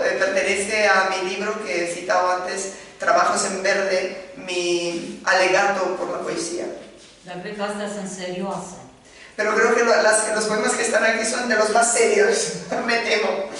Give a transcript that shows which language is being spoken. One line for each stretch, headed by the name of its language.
Spanish: Pertenece a mi libro que he citado antes, Trabajos en Verde, mi alegato por la poesía.
Romanian: Dar cred că astea sunt serioase.
Spanish: Pero creo que los poemas que están aquí son de los más serios, me temo.